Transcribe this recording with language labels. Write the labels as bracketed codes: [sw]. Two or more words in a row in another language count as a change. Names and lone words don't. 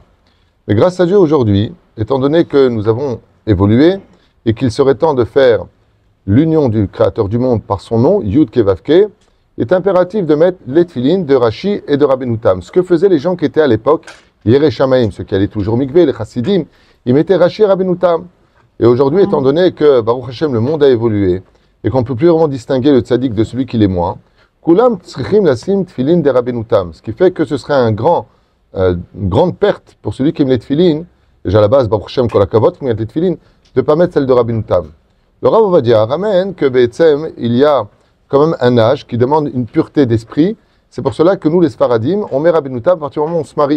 [fr] Mais grâce à Dieu aujourd'hui, étant donné que nous avons évolué, et qu'il serait temps de faire l'union du Créateur du monde par son nom, [he] יוד קי ואו קי, [fr] il est impératif de mettre les tfilines de Rashi et de Rabbeinu Tam. Ce que faisaient les gens qui étaient à l'époque, [he] יראי שמים, [fr] ceux qui allaient toujours mikvé, les Chassidim, ils mettaient Rashi et Rabbeinu Tam. Et aujourd'hui, étant donné que, [he] ברוך השם, [fr] le monde a évolué, et qu'on ne peut plus vraiment distinguer le tzaddik de celui qui l'est moins, [he] כולם צריכים לשים תפילין de Rabbeinu Tam. [fr] Ce qui fait que ce serait une grande perte pour celui qui aime les tfilines, déjà à la base, [he] ברוך השם, כל הכבוד, [fr] qui aime les tfilines, de ne pas mettre celle de Rabbeinu Tam. Le Rav Ovadia ramène que Be'etzem, il y a quand même un âge qui demande une pureté d'esprit. C'est pour cela que nous, les Sfaradim, on met Rabbeinu Tam à partir du moment où on se marie.